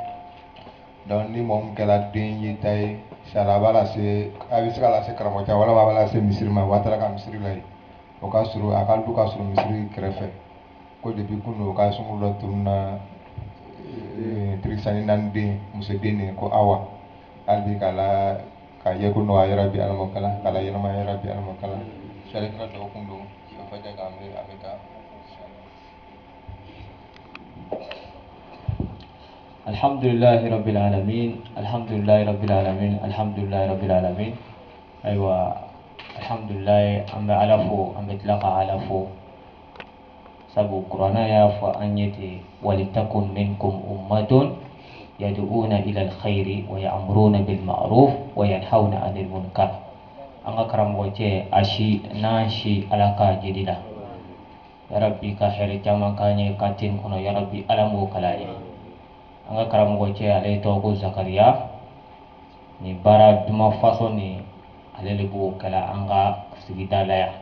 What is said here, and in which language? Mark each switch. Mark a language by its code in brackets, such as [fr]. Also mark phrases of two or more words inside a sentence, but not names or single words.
[bm] donc ni mɔgɔ min kɛra den ye ta ye sariya b'a lase a bɛ se ka lase karamɔgɔ cɛ wala b'a lase misiri ma wa a taara ka misiri la yen o ka surun a ka du ka surun misiri kɛrɛfɛ ko depuis kunu o ka sungu dɔ tununa sanji 4 den muso den de ko awa hali bi ka ye ko nɔgɔya [ar] يا رب [bm] ala m'o kala k'a la ɲɛnama [ar] يا رب [bm] ala m'o kala sari kɛra dɔgɔkun don fɛn fɛn kɛ a bɛ taa [ar] الحمد لله رب العالمين, الحمد لله رب العالمين, الحمد لله رب العالمين. أيوا، الحمد لله, [bm] an bɛ Ala fo, an bɛ tila ka Ala fo. Sabu Kurana y'a fɔ an ye ten, [ar] ولتكن منكم أمة يدعون إلى الخير ويأمرون بالمعروف وينهون عن المنكر. [bm] An ka karamɔgɔ cɛ a si n'an si Ala ka jeli la. [ar] يا رب [bm] ka hɛrɛ caman k'an ye kantin kɔnɔ, [ar] يا رب [bm] Ala m'o kala ye. An ka karamɔgɔ cɛ ale tɔgɔ ko Zakariya ni baara duman façon ni ale de b'o kɛla an ka sigida la yan.